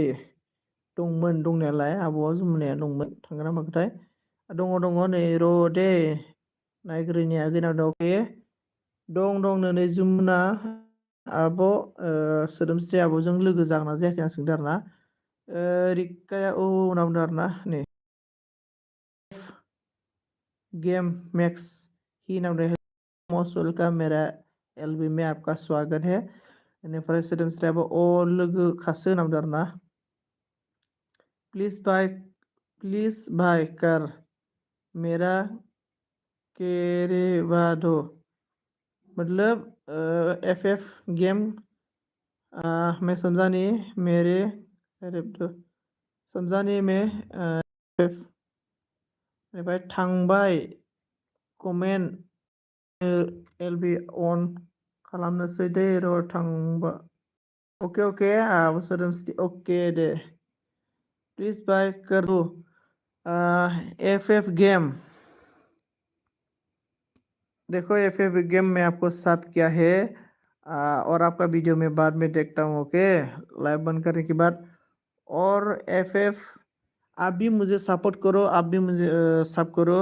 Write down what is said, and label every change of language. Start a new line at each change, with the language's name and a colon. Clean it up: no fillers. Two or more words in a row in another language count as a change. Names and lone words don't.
Bodo: दंमोन दंनायालाय आब'आ जुमुनाया दंमोन थांगोन ना माखोथाय दङ नै र' दे नायग्रोनि आगैनाव दं अके दं नै जुमुना आब' सोदोमस्रि आब'जों लोगो जागोन ना जायाखै आं सोंदों आरोना रिकाया औ होनना बुंदों आरोना नै
Hindi: गेम मैक्स ही नाम है
English: most welcome
Hindi: मेरा एलबी में आपका स्वागत है
Bodo: बेनिफ्राय सोदोमस्रियाबो लोगो खासो होनना बुंदों आरोना
Hindi: प्लीज बाय कर मेरा केरेवादो मतलब एफ गेम मैं समझा नहीं मेरे अरे तो समझा नहीं मैं
Bodo: बेनिफ्राय थांबाय कमेन्ट एलबी अन खालामनोसै दे र' थांबा अके सोदोमस्रि अके दे
Hindi: प्लीज बाय कर दो एफ गेम देखो एफ गेम में आपको सब क्या है। और आपका वीडियो में बाद में देखता हूँ, ओके। लाइव बंद करने के बाद। और एफ आप भी मुझे सपोर्ट करो, आप भी मुझे सब करो।